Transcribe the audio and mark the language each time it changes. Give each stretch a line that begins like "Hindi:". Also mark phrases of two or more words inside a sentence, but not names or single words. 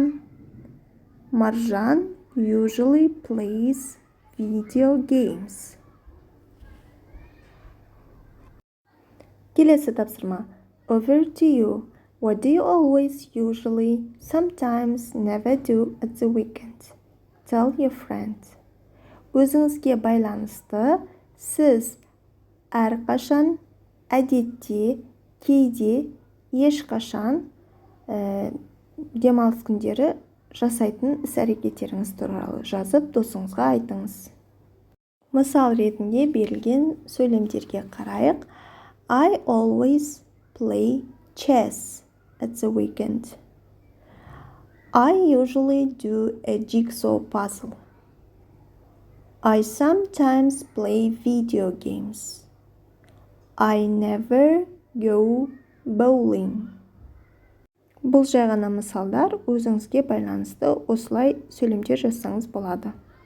English: Marjan usually plays video games.
Kazakh: Kelesi tapsırma.
English: Over to you. What do you always, usually, sometimes, never do at the weekend? Tell your friend.
Kazakh: Өзіңізге байланысты сіз әрқашан, әдетте, кейде, ешқашан демалыс күндері жасайтын іс-әрекеттеріңіз туралы жазып досыңызға айтыңыз. Мысал ретінде берілген сөйлемдерге қарайық.
English: I always play chess at the weekend. I usually do a jigsaw puzzle. I sometimes play video games. I never go bowling.
Kazakh: Бұл жай ғана мысалдар, өзіңізге байланысты осылай сөйлемдер жазсаңыз болады.